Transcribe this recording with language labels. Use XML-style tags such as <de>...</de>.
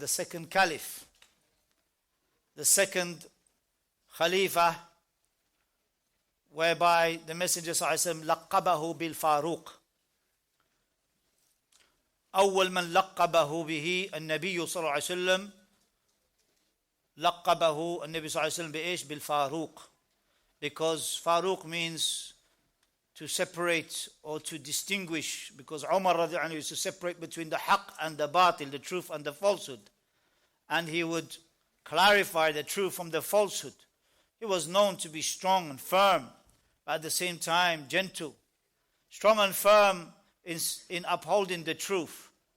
<en>the second caliph, the second khalifa, whereby the Messenger ﷺ</en> <ar>لقبه بالفاروق. أول من لقبه به النبي صلى الله عليه وسلم لقبه النبي صلى الله عليه وسلم بإيش؟ بالفاروق.</ar> <en>Because Faruq means to separate or to distinguish, because Umar radiallahu anhu used to separate between the haqq and the batil, the truth and the falsehood, and he would clarify the truth from the falsehood. He was known to be strong and firm, but at the same time gentle, strong and firm in upholding the truth.</en>